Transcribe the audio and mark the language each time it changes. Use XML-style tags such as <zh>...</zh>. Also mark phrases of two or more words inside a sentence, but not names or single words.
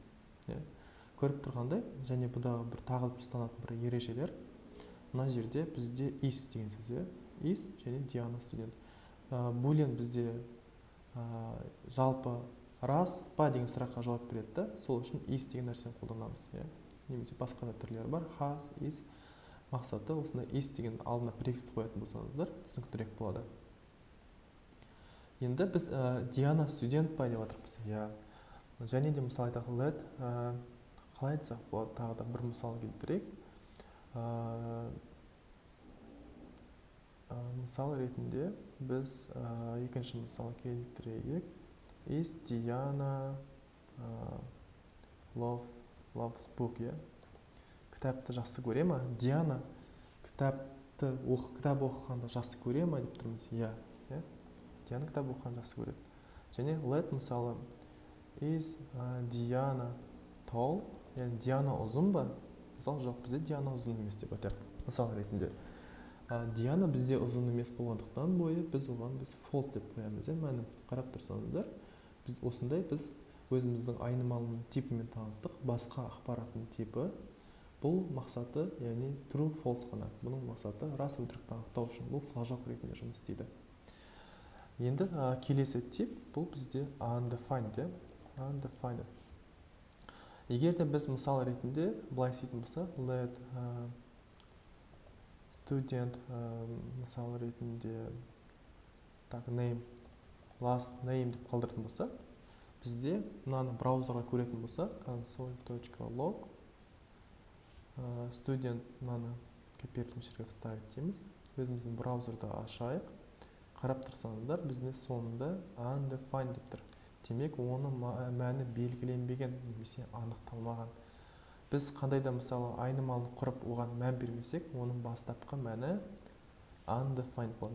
<kk>Көріп тұрғандай, және бұдағы бір тағылып ұстанатын бір ережелер. Мына жерде бізде is деген сөз, is және Диана студент. Boolean бізде жалпы рас па деген сұраққа жауап береді. Сол үшін is деген нәрсені қолданамыз. Немесе басқа да түрлері бар.</kk> <en>Has, is.</en> <kk>Мақсаты осында is деген алдына префикс қоятын болсаңыздар, түсініктірек болады. Енді біз Диана студент па деп отырмыз. Және де мысал айтақ let, қалай айтсақ болады, тағы да бір мысал келтірейік. Мысал ретінде біз екінші мысал келтірейік.</kk> <en>Is Diana loves book,</en> <kk>кітапты жақсы көре ма? Диана кітап оқығанды жақсы көре ма деп тұрмыз. Диана кітап оқығанды жақсы көреді. Және let мысалы</kk> <en>is Diana tall,</en> <kk>яғни Диана ұзын ба? Мысалы жоқ, бізде Диана ұзын емес деп айтайық. Мысал ретінде Диана бізде ұзын емес болғандықтан біз оған false деп қоямыз. Мәні қарап тұрсаңыздар, осындай біз өзіміздің айнымалының типімен таныстық. Басқа ақпараттың типі бұл мақсаты, яғни</kk> <en>true false</en> <kk>қана. Бұның мақсаты рас өтірікті анықтау үшін бұл флажок ретінде жұмыс істейді. Енді келесі тип бұл бізде undefined. Егер де біз мысал ретінде былай істейтін болса,</kk> <en>let student</en> <kk>мысал ретінде</kk> <en>name, last name</en> <kk>деп қалдыратын болса, бізде мынаны браузерға көретін болса,</kk> <en>console.log student</en> <kk>мынаны копировать жерге вставить дейміз. Өзіміздің браузерді ашайық. Қарап тұрсаңыздар, бізде соңында undefined деп тұр. Демек, оның мәні белгіленбеген немесе анықталмаған. Біз қандай да мысалы айнымалды құрып оған мән бермесек, оның бастапқы мәні undefined болады.</kk>